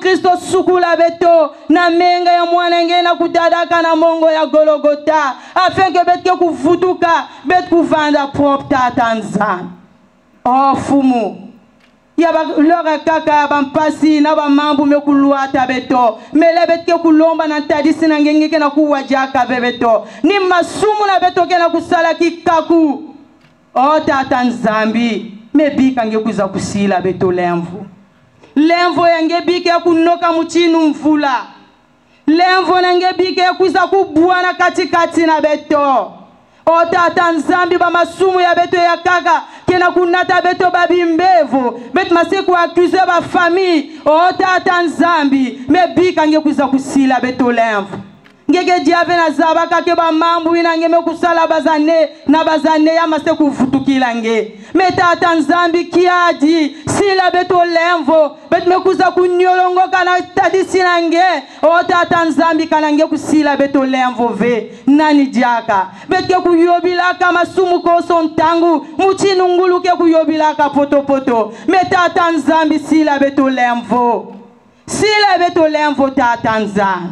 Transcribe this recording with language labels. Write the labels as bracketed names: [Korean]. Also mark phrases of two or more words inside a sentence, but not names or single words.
[Kongo] Kristo sukula beto na menga ya mwana ngena kutadaka na mongo ya Golgotha [French] afin que [Kongo] betke kuvutuka bet kuvanda propre tatanza. Oh fumu ya ba lora kaka bampasi na ba mambu mekuluata beto mele betke kulomba na tadisi na ngenge na kuwajaka bebeto ni masumu na beto kena kusala kikaku. Oh tatanzambi mebika ngekuza kusila beto lemvu. Lemvu yangebike kunoka muchinu mfula. Lemvu yangebike kuza kubuana katikati na beto. O tata nzambi ba masumu ya beto ya kaka kena kunata beto babi mbevu. Bet maseku accuse ba famille. O tata nzambi mebika ngekuza kusila beto lemvu. Ngeke diave na zabaka ke ba mambu inange mekusala bazane na bazane ya maseku futukila nge. Metata nzambi kiadi sila beto lemvo bet mekuza kunyolongo kana tadisi nange o tata nzambi kana nge kusila beto lemvo ve nani diaka betke kuyobilaka masumu ko sontangu muchinu nguluke kuyobilaka poto metata nzambi sila beto lemvo tata nzambi.